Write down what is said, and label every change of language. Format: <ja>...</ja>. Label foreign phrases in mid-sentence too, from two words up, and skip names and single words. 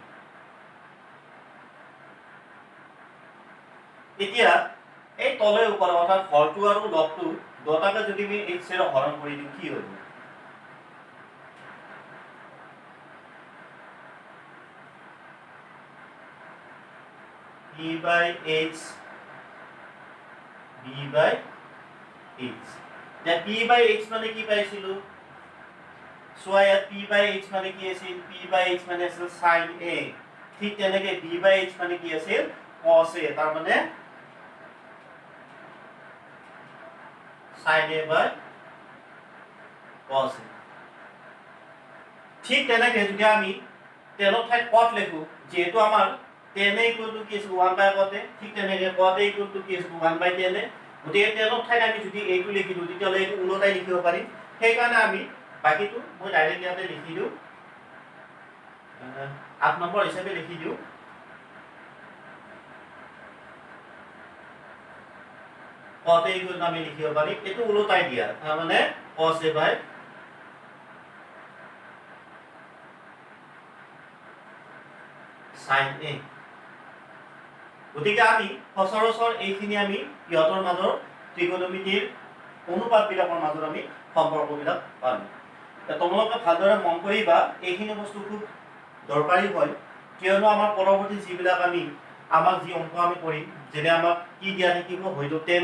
<as>এতিয়া এই তলে ওপৰ অৰ্থাৎ হৰটো আৰু লবটো দুটাকে যদি আমি x এৰ হৰণ কৰি দিও কি হ'ব</as> <en>p by h b by h</en> <as>যে</as> <en>p by h</en> <as>মানে কি পাইছিলো সো ইয়াত</as> <en>p by h</en> <as>মানে কি আছিল</as> <en>p by h</en> <as>মানে আছিল</as> <en>sin a</en> <as>ঠিক তেনেকে</as> <en>b by h</en> <as>মানে কি আছিল</as> <en>cos a</en> <as>তাৰ মানে</as> <en>sin a by cos a</en> <as>ঠিক তেনেকে যদি আমি তেলৰ ঠাইত cot লিখো যেহেতু আমাৰ</as> <en>tan a equal to</en> <as>কি আছে</as> <en>1 by cot a</en> <as>ঠিক তেনেকে</as> <en>cot a equal to</en> <as>কি আছে</as> <en>1 by tan a</en> <as>গতিকে তেলৰ ঠাইত আমি যদি এইটো লিখি দিও তেতিয়ালে এইটো উলটাই লিখিব পাৰিম সেই কাৰণে আমি বাকিটো মই ডাইৰেক্ট ইয়াতে লিখি দিও 8 নম্বৰ হিচাপে লিখি দিও</as> <en>cot a equal to</en> <as>আমি লিখিব পাৰিম এটো উলটাই দিয়া তাৰ মানে</as> <en>cos a by sin a</en> <as>গতিকে আমি সচৰাচৰ এইখিনি আমি ইহতৰ মাজৰ ত্ৰিকোণমিতিৰ অনুপাতবিলাকৰ মাজত আমি সম্পৰ্কবিলাক পাম তোমালোকে ভালদৰে মন কৰিবা এইখিনি বস্তু খুব দৰকাৰী হয় কিয়নো আমাৰ পৰৱৰ্তী যিবিলাক আমি আমাক যি অংক আমি কৰিম যেনে আমাক কি দিয়া থাকিব হয়তো 10</as>